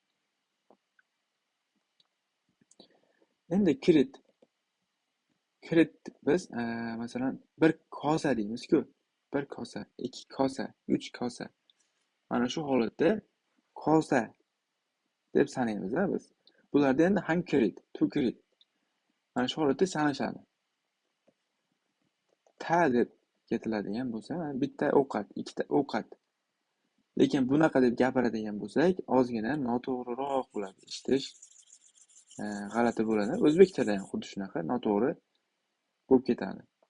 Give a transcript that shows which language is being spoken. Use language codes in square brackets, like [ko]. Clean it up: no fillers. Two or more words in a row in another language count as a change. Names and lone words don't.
[uz] Endi kirit biz masalan bir kosa deymiz-ku. Bir kosa, ikki kosa, uch kosa. Mana shu holatda kosa deb sanaymiz-a biz. Bularda endi [en] one kirit, two kirit. [uz] Mana shu holatda sanashadi. Ta deb ketiladigan bo'lsa, bitta ovqat, ikkita ovqat. Lekin bunaqa deb gapiradigan bo'lsak, ozgina noto'g'riroq bo'ladi. Eshitish g'alati bo'ladi. O'zbek tilida ham xuddi shunaqa noto'g'ri bo'lib ketadi.